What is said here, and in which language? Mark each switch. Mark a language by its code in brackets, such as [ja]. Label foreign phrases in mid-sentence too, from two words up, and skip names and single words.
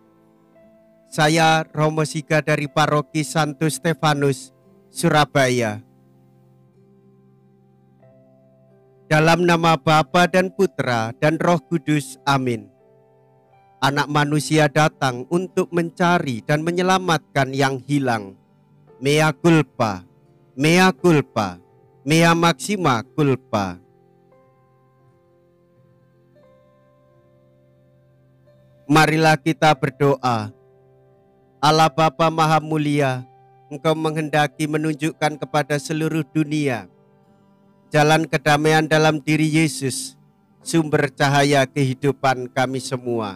[id] Saya Romo Siga dari Paroki Santo Stefanus, Surabaya. Dalam nama Bapa dan Putra dan Roh Kudus, amin. Anak manusia datang untuk mencari dan menyelamatkan yang hilang. [la] Mea culpa, mea culpa, mea maxima culpa. [id] Marilah kita berdoa. Allah Bapa Maha Mulia, Engkau menghendaki menunjukkan kepada seluruh dunia jalan kedamaian dalam diri Yesus, sumber cahaya kehidupan kami semua.